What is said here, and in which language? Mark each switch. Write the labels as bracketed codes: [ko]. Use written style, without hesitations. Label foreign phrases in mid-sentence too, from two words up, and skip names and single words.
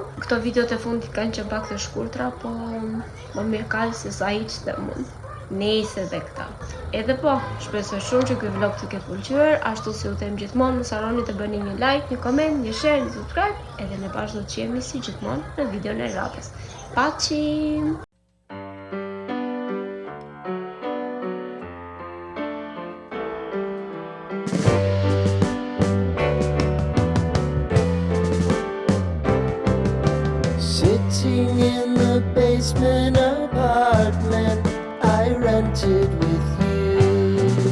[sq] Këto videot e fundit kanë qenë pak të shkurtra, po më mirë kaq se sa hiç të mund. Nejse dhe këta. Edhe po, shpresoj shumë që ky vlog të ketë pëlqyer, ashtu si u them gjithmonë, mos harroni të bëni një like, një comment, një share, një subscribe, edhe ne bashkë do të jemi si gjithmonë në videon e radhës. Paçi! [en] Sitting in the basement apartment I rented with you.